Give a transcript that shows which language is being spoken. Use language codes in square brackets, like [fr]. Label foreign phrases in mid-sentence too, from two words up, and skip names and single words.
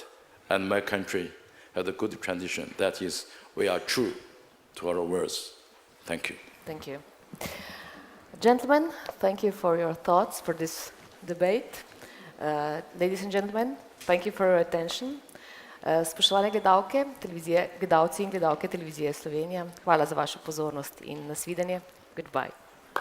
[en] And my country has a good transition. That is, we are true to our words. Thank you. Thank you. Gentlemen, thank you for your thoughts for this debate. Ladies and gentlemen, thank you for your attention. [sl] Spoštovane gledalci in gledalke televizije Slovenija, hvala za vašo pozornost in nasvidenje. [en] Goodbye.